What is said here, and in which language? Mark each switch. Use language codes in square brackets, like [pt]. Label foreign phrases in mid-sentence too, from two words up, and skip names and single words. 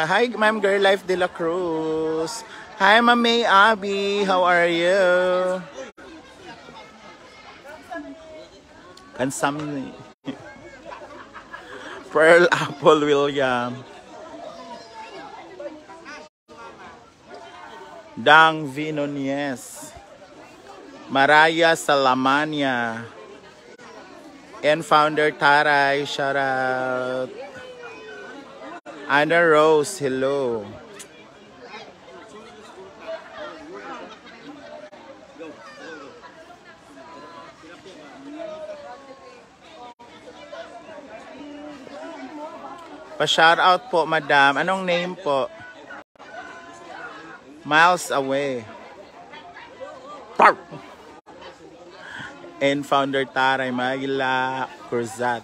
[en] Hi, Ma'am Girl Life de la Cruz. Hi, Ma'am May Abby. How are you? Kansamni. Pearl Apple William. Dang Vinonies. Maraya Salamania. And founder Taray, shout out. Anna Rose, hello. [tl] Pa- [en] shout out [tl] po, madam. Anong name po? [en] Miles Away. And founder Taray Magila Cruzat.